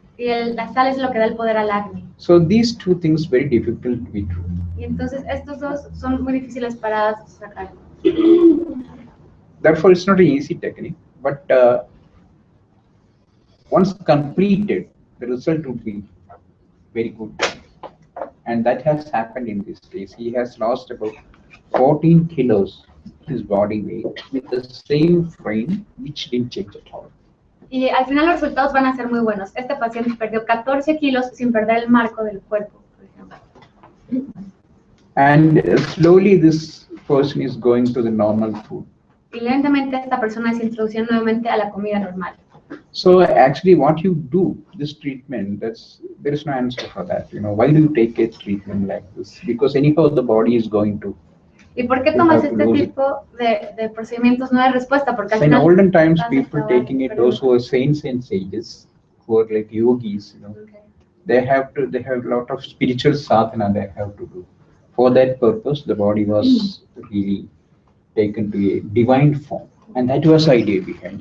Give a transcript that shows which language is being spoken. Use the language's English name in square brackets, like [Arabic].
[Spanish] Y la sal es lo que da el poder al Agni. [English] So these two things very difficult to be true. [Spanish] Y entonces estos dos son muy difíciles para sacar. [English] Therefore, it's not an easy technique, but once completed, the result would be very good. And that has happened in this case. He has lost about 14 kilos his body weight with the same frame, which didn't change at all. [Spanish] Y al final los resultados van a ser muy buenos. Este paciente perdió 14 kilos sin perder el marco del cuerpo, por ejemplo. [English] And slowly this person is going to the normal food. [Spanish] Y lentamente esta persona se introduce nuevamente a la comida normal. [English] So actually what you do, this treatment, there is no answer for that. You know, why do you take a treatment like this? Because anyhow the body is going to. [Spanish] ¿Y por qué tomas este tipo de procedimientos? No hay respuesta, porque al [English] In [Spanish] final... [English] olden times, [Spanish] vas a [English] people [Spanish] acabar [English] taking it, those who are saints and sages, who are like yogis, you know, Okay. they have a lot of spiritual sadhana they have to do. For that purpose, the body was really taken to a divine form, and that was the idea behind.